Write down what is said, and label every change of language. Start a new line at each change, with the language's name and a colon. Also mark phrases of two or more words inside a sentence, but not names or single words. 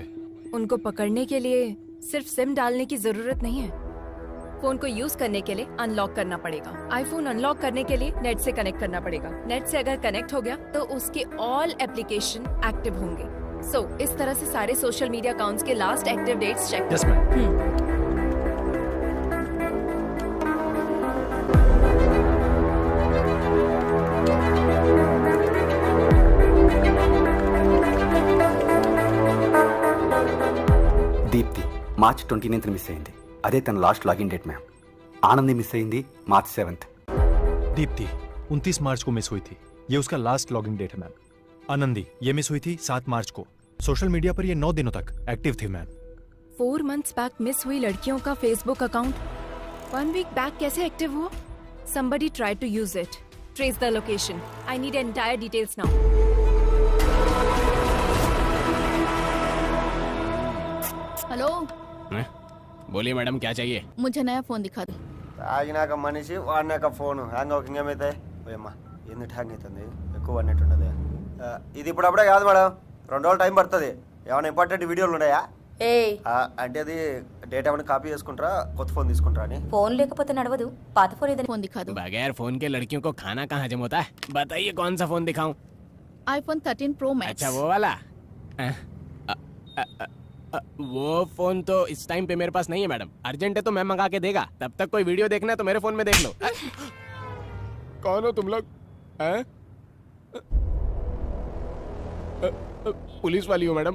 Hindi: उनको पकड़ने के लिए सिर्फ सिम डालने की जरूरत नहीं है। फोन को यूज करने के लिए अनलॉक करना पड़ेगा। आईफोन अनलॉक करने के लिए नेट से कनेक्ट करना पड़ेगा। नेट से अगर कनेक्ट हो गया तो उसके
English: all application
Hindi: एक्टिव होंगे। सो इस तरह से सारे
English: social media accounts
Hindi: के
English: last active dates check. Yes ma'am.
Telugu: దీప్తి మార్చ్ 29th మిస్ అయింది. అదే తన
English: last login date ma'am.
Telugu: ఆనంది మిస్ అయింది మార్చ్ 7th.
Hindi: दीप्ति 29 मार्च को मिस हुई थी, ये उसका
English: last login date
Hindi: है मैम. आनंदी ये मिस हुई थी 7 मार्च को.
English: social media
Hindi: पर ये 9 दिनों तक एक्टिव थी मैम. 4
English: months back
Hindi: मिस हुई लड़कियों का
English: Facebook account
Hindi: 1
English: week back
Hindi: कैसे एक्टिव हुआ?
English: Somebody tried to use it. Trace the location. I need entire details now.
Hindi: बोलिए मैडम, क्या चाहिए? मुझे नया फोन दिखा दो।
Telugu: తాగినాక మనిషి వాడినాక ఫోను హ్యాంగ్ అవ్వక ఇంకేమైతే పోయమ్మా ఎందుకు హ్యాంగ్ అవుతుంది ఎక్కువ అన్నట్టున్నది ఇది ఇప్పుడు అప్పుడే కాదు మేడం 2 రోజులు టైం పడుతుంది ఏమైనా
English: important videos
Telugu: ఉన్నాయా అంటే అది డేటా ఏమైనా కాపీ చేసుకుంటారా కొత్త ఫోన్ తీసుకుంటారా అని फोन లేకపోతే నడవదు పాత फोन ఏదైనా
Hindi: फोन दिखा दो। बगैर फोन के लड़कियों को खाना कहाँ हजम होता है? बताइए कौन सा फोन दिखाऊं? iPhone 13 Pro Max। अच्छा वो वाला? वो फोन तो इस टाइम पे मेरे पास नहीं है मैडम। अर्जेंट है तो मैं मंगा के देगा। तब तक कोई वीडियो देखना है तो मेरे फोन में देख लो। कौन हो तुम लोग? पुलिस वाली हो मैडम?